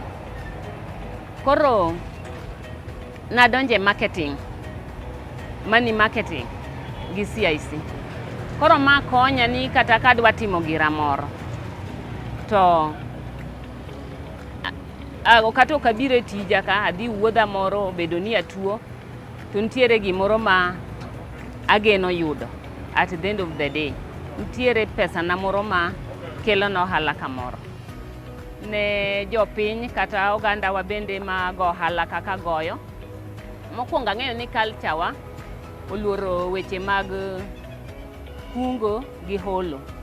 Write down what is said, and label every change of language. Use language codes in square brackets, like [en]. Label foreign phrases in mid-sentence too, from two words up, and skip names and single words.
[luo] Koro nadonje marketing, [en] money marketing [luo] gi CIC. Koro ma konya ni kata kadwa timo gira moro. To kata ok abiro tija ka, adhi wuodha moro bedo ni atuo, to nitiere gimoro ma ageno yudo [en] at the end of the day. [luo] Nitiere pesa na moro ma kelo na ohala kamoro. Ne jopiny kata oganda wa bende ma go ohala kaka goyo. Mokwongo ang'eyo ni culture wa oluoro weche mag kungo gi holo.